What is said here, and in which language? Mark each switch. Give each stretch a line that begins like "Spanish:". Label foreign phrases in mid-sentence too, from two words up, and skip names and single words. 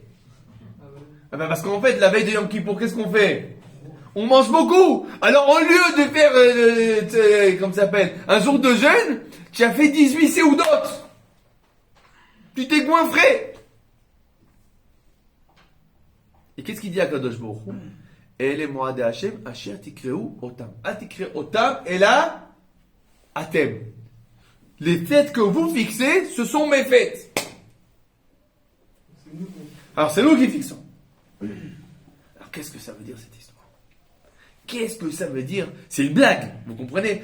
French: Ah ben parce qu'en fait, la veille de Yom Kippour, qu'est-ce qu'on fait? On mange beaucoup. Alors au lieu de faire, comment ça s'appelle, un jour de jeûne, tu as fait 18 séoudot. Tu t'es goinfré. Et qu'est-ce qu'il dit à
Hebrew: קדוש ברוך הוא? אלה מועדי ה' אשר תקראו אותם. תקראו אותם
French: et là,
Hebrew: אתם.
French: Les fêtes que vous fixez, ce sont mes fêtes. Alors c'est nous qui fixons. Alors qu'est-ce que ça veut dire cette histoire? Qu'est-ce que ça veut dire? C'est une blague, vous comprenez?